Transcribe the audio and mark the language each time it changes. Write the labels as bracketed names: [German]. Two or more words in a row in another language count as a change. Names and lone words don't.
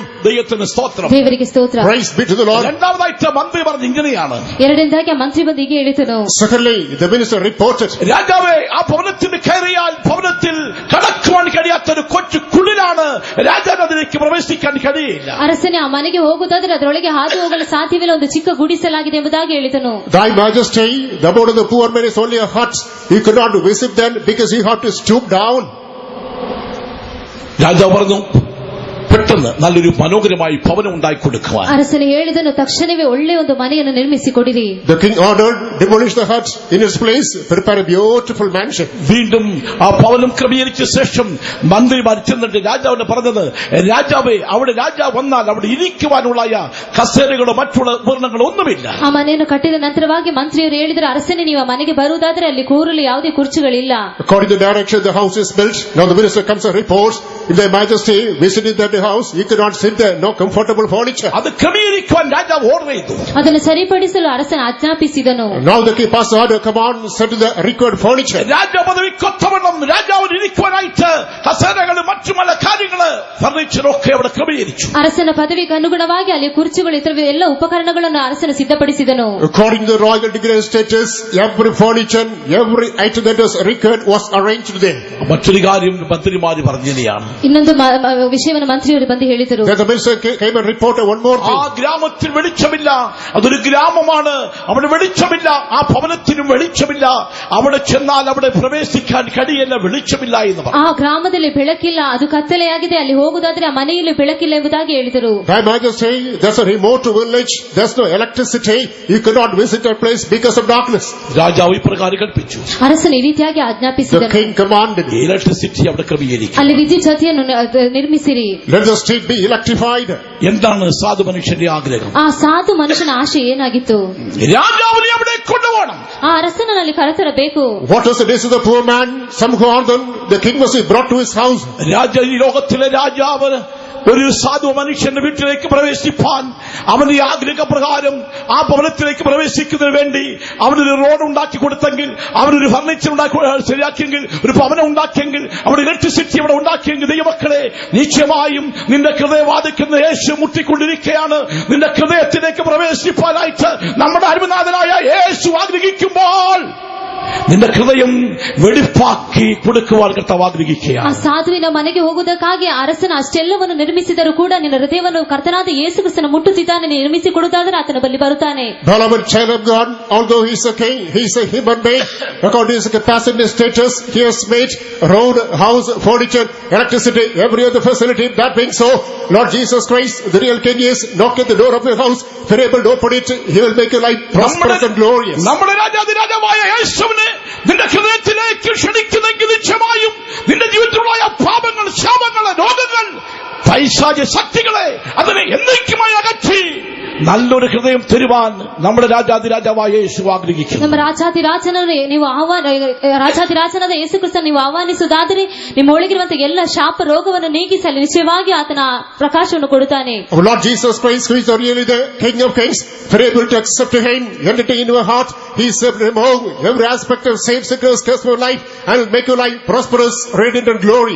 [Malayalam] ദൈവത്തിന് സ്തോത്രം. [Kannada] ದೇವರಿಗೆ ಸ್ತೋತ್ರ. [English] Praise be to the Lord. [Malayalam] രണ്ടാമതായിട്ട് മന്ത്രി പറഞ്ഞു ഇങ്ങനെയാണ്. [Kannada] ಎರಡನೇದಾಗಿ ಆ ಮಂತ್ರಿ ಬಂದು ಹೀಗೆ ಹೇಳಿದನು. [English] Secondly, the minister reported, [Malayalam] രാജാവേ, ആ ഭവനത്തിന് കയറിയാൽ ഭവനത്തിൽ കടക്കുവാൻ കഴിയാത്തൊരു കൊച്ചു കുളിരാണ്, രാജാവ് അതിലേക്ക് പ്രവേശിക്കാൻ കഴിയില്ല. [Kannada] ಅರಸನೇ, ಆ ಮನೆಗೆ ಹೋಗುವುದಾದ್ರೆ ಅದರೊಳಗೆ ಹಾದು ಹೋಗಲು ಸಾಧ್ಯವಿಲ್ಲ, ಒಂದು ಚಿಕ್ಕ ಗುಡಿಸಲಾಗಿದೆ ಎಂಬುದಾಗಿ ಹೇಳಿದನು. [English] Thy majesty, the abode of the poor man is only a hut. You could not visit them because you have to stoop down. [Malayalam] രാജാവ് പറഞ്ഞു, പെട്ടെന്ന് നല്ലൊരു മനോഹരമായി ഭവനം ഉണ്ടാക്കി കൊടുക്കുവാൻ. [Kannada] ಅರಸನು ಹೇಳಿದನು, ತಕ್ಷಣವೇ ಒಳ್ಳೆಯ ಒಂದು ಮನೆಯನ್ನು ನಿರ್ಮಿಸಿ ಕೊಡಿರಿ. [English] The king ordered, demolish the hut, in its place prepare a beautiful mansion. [Malayalam] വീണ്ടും ആ ഭവനം ക്രമീകരിച്ച ശേഷം മന്ത്രിമാർ ചെന്നിട്ട് രാജാവിനെ പറഞ്ഞത്, രാജാവേ, അവിടെ രാജാവ് വന്നാൽ അവിടെ ഇരിക്കുവാനുള്ള കസേരകളോ മറ്റുള്ള ഉപകരണങ്ങളോ ഒന്നുമില്ല. [Kannada] ಆ ಮನೆಯನ್ನು ಕಟ್ಟಿದ ನಂತರವಾಗಿ ಮಂತ್ರಿಯವರು ಹೇಳಿದರು, ಅರಸನೇ, ನೀವು ಆ ಮನೆಗೆ ಬರುವುದಾದರೆ ಅಲ್ಲಿ ಕೂರಲು ಯಾವುದೇ ಕುರ್ಚಿಗಳಿಲ್ಲ. [English] According to the direction the house is built, now the minister comes and reports, if Thy majesty visited that house, you could not sit there, no comfortable furniture. [Malayalam] അത് ക്രമീകരിക്കുവാൻ രാജാവ് ഓർഡർ ചെയ്തു. [Kannada] ಅದನ್ನು ಸರಿಪಡಿಸಲು ಅರಸನು ಆಜ್ಞಾಪಿಸಿದನು. [English] Now the king passed the order, come on, set the required furniture. [Malayalam] രാജപദവിക്കൊത്തവണ്ണം രാജാവിന് ഇരിക്കുവാനായിട്ട് കസേരകള് മറ്റു പല കാര്യങ്ങള് ഫർണിച്ചറൊക്കെ അവിടെ ക്രമീകരിച്ചു. [Kannada] ಅರಸನ ಪದವಿಗೆ ಅನುಗುಣವಾಗಿ ಅಲ್ಲಿ ಕುರ್ಚಿಗಳು ಇತರ ಎಲ್ಲ ಉಪಕರಣಗಳನ್ನು ಅರಸನು ಸಿದ್ಧಪಡಿಸಿದನು. [English] According to the royal degree and status, every furniture, every item that was required was arranged there. [Malayalam] മറ്റൊരു കാര്യം മന്ത്രിമാര് പറഞ്ഞതാണ്. [Kannada] ಇನ್ನೊಂದು ವಿಷಯವನ್ನು ಮಂತ್ರಿಯವರು ಬಂದು ಹೇಳಿದರು. [English] Then the minister came and reported one more thing. [Malayalam] ആ ഗ്രാമത്തിൽ വെളിച്ചമില്ല, അതൊരു ഗ്രാമമാണ്, അവിടെ വെളിച്ചമില്ല, ആ ഭവനത്തിനും വെളിച്ചമില്ല, അവിടെ ചെന്നാൽ അവിടെ പ്രവേശിക്കാൻ കഴിയില്ല, വെളിച്ചമില്ല എന്ന് പറഞ്ഞു. [Kannada] ಆ ಗ್ರಾಮದಲ್ಲಿ ಬೆಳಕಿಲ್ಲ, ಅದು ಕತ್ತಲೆಯಾಗಿದೆ, ಅಲ್ಲಿ ಹೋಗುವುದಾದ್ರೆ ಆ ಮನೆಯಲ್ಲಿ ಬೆಳಕಿಲ್ಲ ಎಂಬುದಾಗಿ ಹೇಳಿದರು. [English] Thy majesty, there's a remote village, there's no electricity, you cannot visit that place because of darkness. [Malayalam] രാജാവ് ഇപ്രകാരം കൽപ്പിച്ചു. [Kannada] ಅರಸನು ಈ ರೀತಿಯಾಗಿ [English] The [Kannada] ಆಜ್ಞಾಪಿಸಿದನು. [English] king commanded, [Malayalam] ഇലക്ട്രിസിറ്റി അവിടെ ക്രമീകരിക്കും. [Kannada] ಅಲ್ಲಿ ವಿದ್ಯುತ್ ಶಕ್ತಿಯನ್ನು ನಿರ್ಮಿಸಿರಿ. [English] let the street be electrified. [Malayalam] എന്താണ് സാധു മനുഷ്യന്റെ ആഗ്രഹം? [Kannada] ಆ ಸಾಧು ಮನುಷ್ಯನ ಆಶೆ ಏನಾಗಿತ್ತು? [Malayalam] രാജാവിനെ അവിടെ കൊണ്ടുപോകണം. [Kannada] ಆ ಅರಸನಲ್ಲಿ ಕರೆತರಬೇಕು. [English] What was the days of the poor man? Somehow or other, the king must be brought to his house. [Malayalam] ഈ ലോകത്തിലെ രാജാവ് ഒരു സാധു മനുഷ്യന്റെ വീട്ടിലേക്ക് പ്രവേശിപ്പാൻ അവന്റെ ആഗ്രഹപ്രകാരം ആ ഭവനത്തിലേക്ക് പ്രവേശിക്കുന്നതിന് വേണ്ടി അവനൊരു റോഡ് ഉണ്ടാക്കി കൊടുത്തെങ്കിൽ, അവനൊരു ഫർണിച്ചർ ശരിയാക്കിയെങ്കിൽ, ഒരു ഭവനം ഉണ്ടാക്കിയെങ്കിൽ, അവിടെ ഇലക്ട്രിസിറ്റി അവിടെ ഉണ്ടാക്കിയെങ്കിൽ, ദൈവമക്കളെ, നിശ്ചയമായും നിന്റെ ഹൃദയം വാദിക്കുന്ന യേശു മുട്ടിക്കൊണ്ടിരിക്കുകയാണ്. നിന്റെ ഹൃദയത്തിലേക്ക് പ്രവേശിപ്പാനായിട്ട് നമ്മുടെ അരുമനാഥനായ യേശു ആഗ്രഹിക്കുമ്പോൾ നിന്റെ ഹൃദയം വെടിപ്പാക്കി കൊടുക്കുവാൻ കർത്താവ് ആഗ്രഹിക്കുകയാണ്. [Kannada] ಆ ಸಾಧುವಿನ ಮನೆಗೆ ಹೋಗುವುದಕ್ಕಾಗಿ ಅರಸನ ಅಷ್ಟೆಲ್ಲವನ್ನು ನಿರ್ಮಿಸಿದರೂ ಕೂಡ ನಿನ್ನ ಹೃದಯವನ್ನು ಕರ್ತನಾದ ಯೇಸು ಕ್ರಿಸ್ತನ ಮುಟ್ಟುತ್ತಿದ್ದಾನೆ, ನಿರ್ಮಿಸಿ ಕೊಡುವುದಾದರೆ ಆತನ ಬಳಿ ಬರುತ್ತಾನೆ. [English] Beloved child of God, although he is a king, he is a human being. According to his capacity and status, he has made road, house, furniture, electricity, every other facility. That being so, Lord Jesus Christ, the real king, is knock at the door of your house. If you're able to open it, he will make your life prosperous and glorious. [Malayalam] നമ്മുടെ രാജാതിരാജാവായ യേശുവിനെ നിന്റെ ഹൃദയത്തിലേക്ക് ക്ഷണിക്കുന്നെങ്കിൽ നിശ്ചയമായും നിന്റെ ജീവിതത്തിലുള്ള പാപങ്ങൾ, ശാപങ്ങൾ, രോഗങ്ങൾ, പൈശാചിക ശക്തികളെ അതിനെ എന്നേക്കുമായി അകറ്റി നല്ലൊരു ഹൃദയം തരുവാൻ നമ്മുടെ രാജാതിരാജാവായ യേശു ആഗ്രഹിക്കുന്നു. [Kannada] ನಮ್ಮ ರಾಜಾಧಿರಾಜನಾದ ಯೇಸು ಕ್ರಿಸ್ತನ ನೀವು ಆಹ್ವಾನಿಸುವುದಾದರೆ ನಿಮ್ಮ ಒಳಗಿರುವಂತಹ ಎಲ್ಲ ಶಾಪ ರೋಗವನ್ನು ನೀಗಿಸಲು ನಿಶ್ಚಯವಾಗಿ ಆತನ ಪ್ರಕಾಶವನ್ನು ಕೊಡುತ್ತಾನೆ. [English] Our Lord Jesus Christ, who is really the King of Kings, for able to accept Him, entertain in your heart, He is able to remove every aspect of sin, sickness, curse for life, and will make your life prosperous, radiant, and glorious.